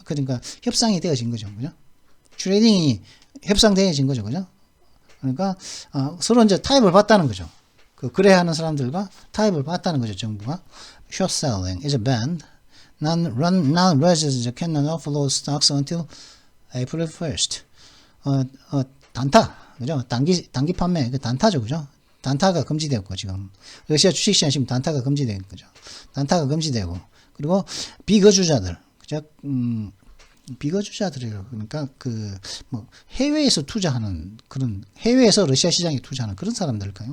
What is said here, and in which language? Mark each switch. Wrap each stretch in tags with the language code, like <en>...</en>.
<ko>그러니까 협상이 되어진 거죠, 그죠? 트레이딩이 협상되어진 거죠, 그죠? 그러니까 서로 이제 타협을 봤다는 거죠. 그 거래하는 사람들과 타협을 봤다는 거죠, 정부가.</ko> <en>Short selling is banned. Non-residents cannot offload stocks until April 1st.</en> <ko>단타, 그죠? 단기 판매, 그 단타죠, 그죠? 단타가 금지되었고, 지금. 러시아 주식시장 지금 단타가 금지된 거죠. 단타가 금지되고. 그리고 비거주자들, 그죠? 비거주자들이에요. 그러니까 해외에서 투자하는 그런 해외에서 러시아 시장에 투자하는 그런 사람들일까요?</ko>